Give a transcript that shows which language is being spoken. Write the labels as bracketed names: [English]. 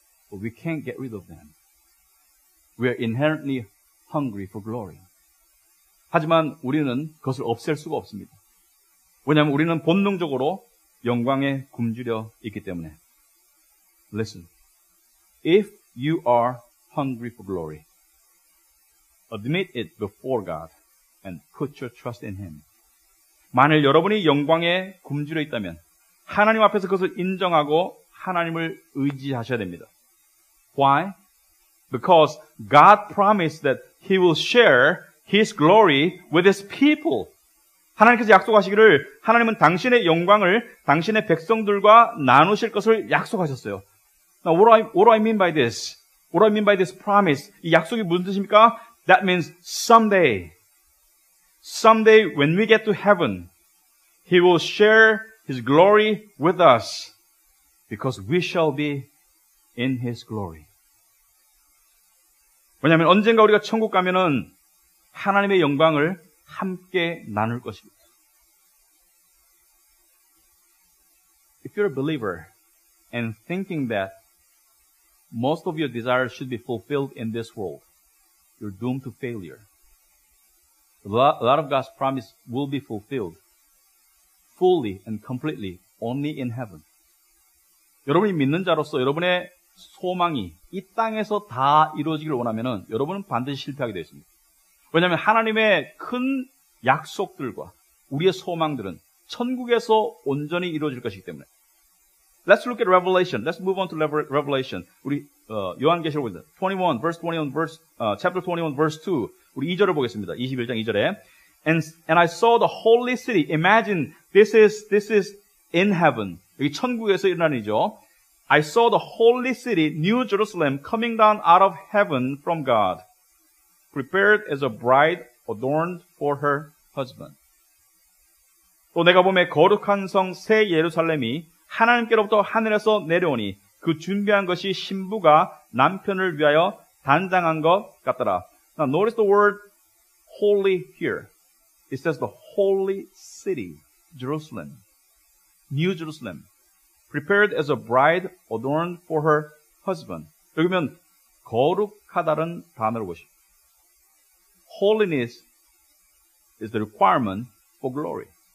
[English] But we can't get rid of them. We are inherently hungry for glory. [Korean] 하지만 우리는 그것을 없앨 수가 없습니다. 왜냐하면 우리는 본능적으로 영광에 굶주려 있기 때문에. [English] Listen. If you are hungry for glory, admit it before God and put your trust in Him. [Korean] 만일 여러분이 영광에 굶주려 있다면 하나님 앞에서 그것을 인정하고 하나님을 의지하셔야 됩니다. [English] Why? Because God promised that He will share His glory with His people. [Korean] 하나님께서 약속하시기를 하나님은 당신의 영광을 당신의 백성들과 나누실 것을 약속하셨어요. [English] Now, what do I mean by this? What do I mean by this promise? [Korean] 이 약속이 무슨 뜻입니까? [English] That means someday when we get to heaven, He will share His glory with us because we shall be in His glory. [Korean] 왜냐하면 언젠가 우리가 천국 가면은 하나님의 영광을 함께 나눌 것입니다. [English] If you're a believer and thinking that most of your desires should be fulfilled in this world, you're doomed to failure. A lot of God's promise will be fulfilled fully and completely only in heaven. [Korean] 여러분이 믿는 자로서 여러분의 소망이 이 땅에서 다 이루어지기를 원하면은 여러분은 반드시 실패하게 되어 있습니다. 왜냐하면 하나님의 큰 약속들과 우리의 소망들은 천국에서 온전히 이루어질 것이기 때문에. [English] Let's look at Revelation. Let's move on to Revelation. [Korean] 우리 요한계시록 [English] 21 verse 21 verse chapter 21 verse 2. [Korean] 우리 2절을 보겠습니다. 21장 2절에 [English] And I saw the holy city. Imagine this is in heaven. [Korean] 여기 천국에서 일어나는 일이죠. [English] I saw the holy city, New Jerusalem, coming down out of heaven from God, prepared as a bride adorned for her husband. [Korean] 또 내가 보매 거룩한 성 새 예루살렘이 하나님께로부터 하늘에서 내려오니 그 준비한 것이 신부가 남편을 위하여 단장한 것 같더라. [English] Now notice the word holy here. It says the holy city, Jerusalem, New Jerusalem, prepared as a bride adorned for her husband. [Korean] 여기 보면 거룩하다는 단어를 보십시오. [English] Holiness is the requirement for glory.